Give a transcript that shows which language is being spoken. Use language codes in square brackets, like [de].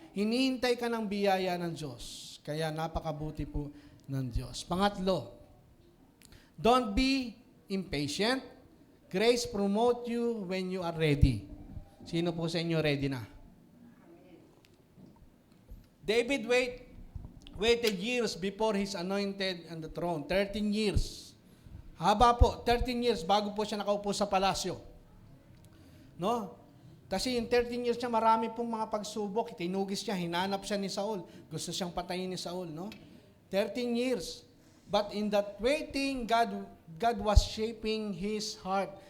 [tl] Hinihintay ka ng biyaya ng Diyos. Kaya napakabuti po ng Diyos. [en] Pangatlo, don't be impatient. Grace promote you when you are ready. [tl] Sino po sa inyo ready na? [en] David waited years before he's anointed on the throne. 13 years. [tl] Haba po, 13 years bago po siya nakaupo sa palasyo. No? Kasi yung 13 years niya, marami pong mga pagsubok. Tinugis siya, hinanap siya ni Saul. Gusto siyang patayin ni Saul, no? [en] 13 years. But in that waiting, God was shaping his heart.